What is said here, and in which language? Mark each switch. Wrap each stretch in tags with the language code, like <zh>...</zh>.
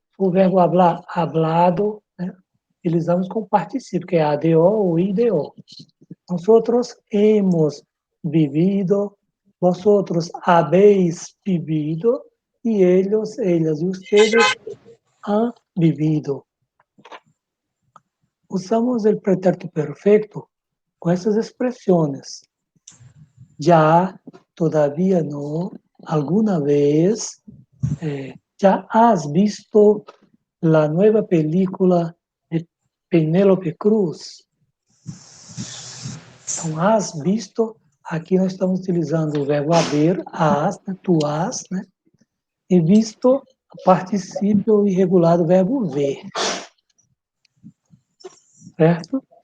<pt>Se for o verbo hablar, hablado. Né? Utilizamos com particípio, que é ADO ou IDO.</pt> <es>Nosotros hemos vivido, vosotros habéis vivido, y ellos, ellas y ustedes han vivido.</es> <pt>Usamos o pretérito perfeito com essas expressões.</pt> <es>Já, todavía no, alguna vez, já has visto la nueva película de Penélope Cruz?</es> <pt>Então, has visto, aqui nós estamos utilizando o verbo haver, has, né, tu has, né? E visto, particípio irregular do verbo ver. Certo?</pt>